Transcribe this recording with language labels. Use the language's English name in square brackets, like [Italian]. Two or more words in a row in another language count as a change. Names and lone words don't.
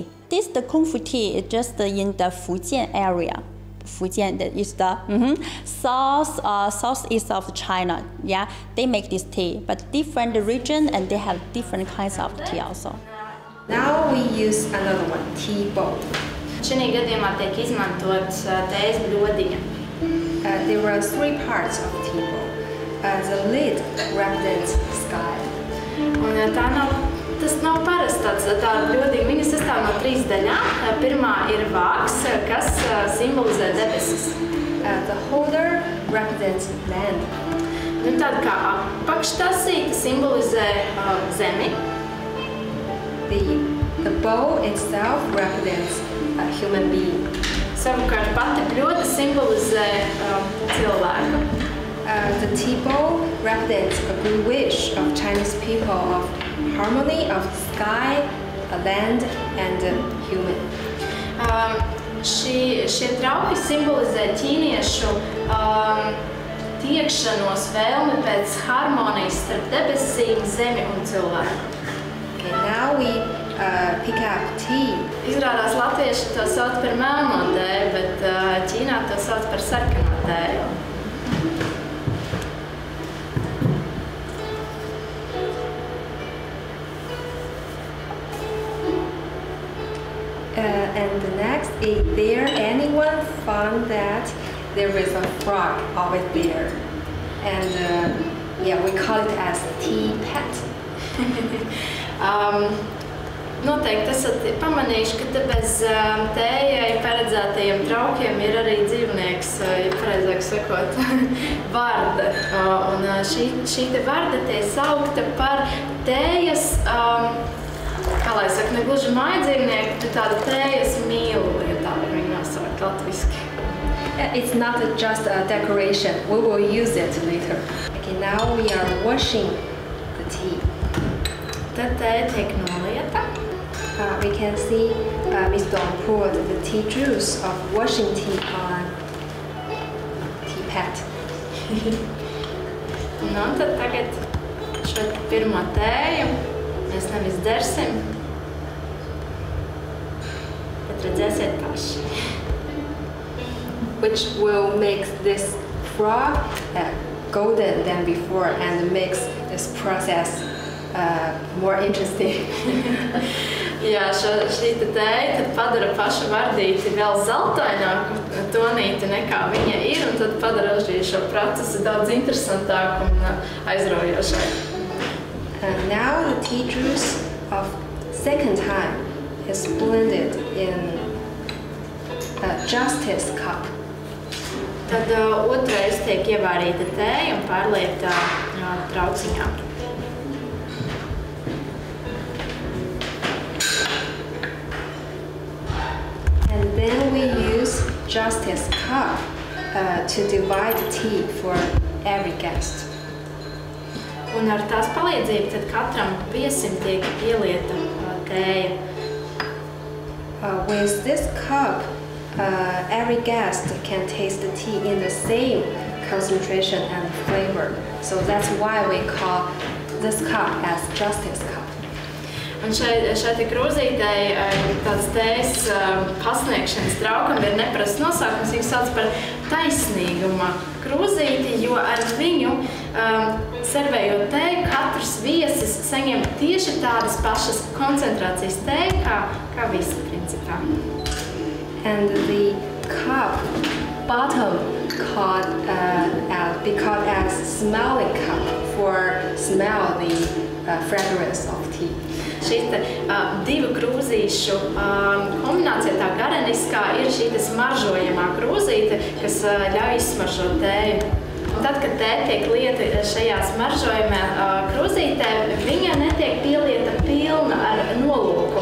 [English] The Kung Fu tea is just in the Fujian area. Fujian is the southeast of China. Yeah, they make this tea, but different region, and they have different kinds of tea also. Now we use another one, tea bowl. [Latvian] Šajā gadījumā tiek izmantots tējas bļodiņa. [English] There are three parts of tea bowl. The lid represents sky. [Latvian] Tas nav parasts tā bļodiņa. Viņa sastāv no 3 daļām. Pirmā ir vāks, kas simbolizē debesis. [English] The holder represents land. [Latvian] Tāda kā apakštasīte simbolizē zemi. [English] The bowl itself represents a human being. [Latvian] Savukārt pati bļoda simbolizē cilvēku. [English] The tea bowl represents a good wish of Chinese people of harmony of sky, land, and human. [Latvian] Šie trauki simbolizē ķīniešu tiekšanos, vēlmi pēc harmonijas starp debesīm, zemi un cilvēku. [English] Okay, now we pick up tea. [Latvian] Izrādās latvieši to sauc par melno tēju, bet Ķīnā to sauc par sarkano tēju. [English] And the next, is there anyone found that there is a frog over there? And yeah, we call it as tea pet. [Latvian] Noteikti esat pamanījuši, ka te bez tējai paredzētajiem traukiem ir arī dzīvnieks, ja pareizāk sakot, varde. Un šī te varde tiek saukta par tējas, kā lai saka, ne gluži mājdzīvnieku, bet tāda tējas mīlu, ja tā var viņu nosaukt latviski. [English] It's not just a decoration. We will use it later. Okay, now we are washing the tea. [Latvian] Tad tēja tiek nolieta. [English] We can see Miss Dong poured the tea juice of washing tea on tea pad. [Latvian] Nu, tad tagad šo pirmo tēju mēs nevis dzersim, bet redzēsiet paši. [English] Which will make this frog golden than before and makes this process more interesting. [Latvian] Jā, šī tēja tad padara pašu vardīti vēl zeltaināku tonīti nekā viņa ir, un tad padara šo procesu daudz interesantāku un aizraujošāku. [English] Now the tea juice of second time is blended in a justice cup. [Latvian] Tad otrais tiek ievārīta tēja un pārlieta trauciņā. [English] And then we use justice cup to divide tea for every guest. Un ar tās palīdzību tad katram viesim tiek ielieta tēja. With this cup, every guest can taste the tea in the same concentration and flavor. So that's why we call this cup as Justice Cup. [Latvian] Un šeit krūzītei tāds tējas pasniegšanas traukam ir neparasts nosaukums. Viņu sauc par taisnīguma krūzīti, jo ar viņu servējot tēju, katrs viesis saņem tieši tādas pašas koncentrācijas tēju, kā visi principā. [English] And the cup bottom be called as smelling cup for smell the fragrance of tea. [Latvian] Šī divu krūzīšu kombinācija, tā gareniskā, ir šī smaržojamā krūzīte, kas ļauj izsmaržot tēju. Un tad, kad tēja tiek lieta šajā smaržojamā krūzītē, viņa netiek pielieta pilna ar nolūku.